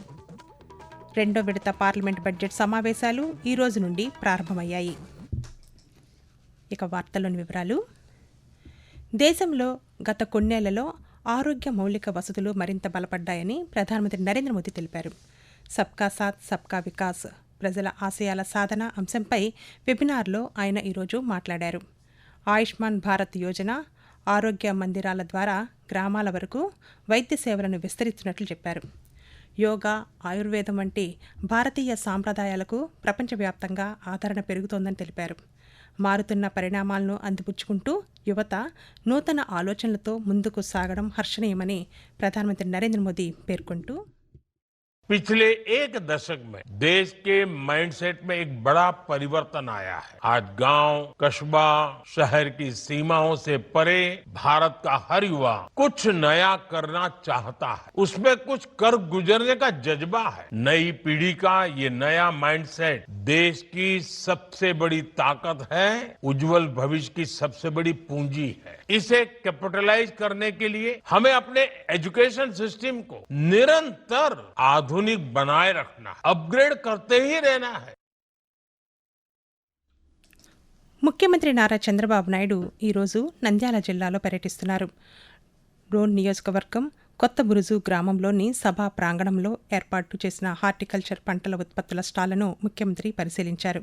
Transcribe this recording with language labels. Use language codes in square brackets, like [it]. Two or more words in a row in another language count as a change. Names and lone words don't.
[te] రెండో విడత పార్లమెంట్ బడ్జెట్ సమావేశాలు ఈ రోజు నుండి ప్రారంభమయ్యాయి. ఇక వార్తల్లోని వివరాలు. దేశంలో గత కొన్నేళ్లలో ఆరోగ్య మౌలిక వసతులు మరింత బలపడ్డాయని ప్రధానమంత్రి నరేంద్ర మోదీ తెలిపారు. [hi] सबका साथ सबका विकास [te] ప్రజల ఆశయాల సాధన అంశంపై వెబినార్లో ఆయన ఈరోజు మాట్లాడారు. ఆయుష్మాన్ భారత్ యోజన, ఆరోగ్య మందిరాల ద్వారా గ్రామాల వరకు వైద్య సేవలను విస్తరిస్తున్నట్లు చెప్పారు. యోగా, ఆయుర్వేదం వంటి భారతీయ సాంప్రదాయాలకు ప్రపంచవ్యాప్తంగా ఆదరణ పెరుగుతోందని తెలిపారు. మారుతున్న పరిణామాలను అందిపుచ్చుకుంటూ యువత నూతన ఆలోచనలతో ముందుకు సాగడం హర్షణీయమని ప్రధానమంత్రి నరేంద్ర మోదీ పేర్కొంటూ, [hi] पिछले एक दशक में देश के माइंडसेट में एक बड़ा परिवर्तन आया है। आज गांव, कस्बा, शहर की सीमाओं से परे भारत का हर युवा कुछ नया करना चाहता है। उसमें कुछ कर गुजरने का जज्बा है। नई पीढ़ी का ये नया माइंडसेट देश की सबसे बड़ी ताकत है, उज्जवल भविष्य की सबसे बड़ी पूंजी है। इसे कैपिटलाइज करने के लिए हमें अपने एजुकेशन सिस्टम को निरंतर आधुनिक बनाए रखना, अपग्रेड करते ही रहना है. [te] ముఖ్యమంత్రి నారా చంద్రబాబు నాయుడు ఈరోజు నంద్యాల జిల్లాలో పర్యటిస్తున్నారు. రోన్ నియోజకవర్గం కొత్త బురుజు గ్రామంలోని సభా ప్రాంగణంలో ఏర్పాటు చేసిన హార్టికల్చర్ పంటల ఉత్పత్తుల స్టాళ్లను ముఖ్యమంత్రి పరిశీలించారు.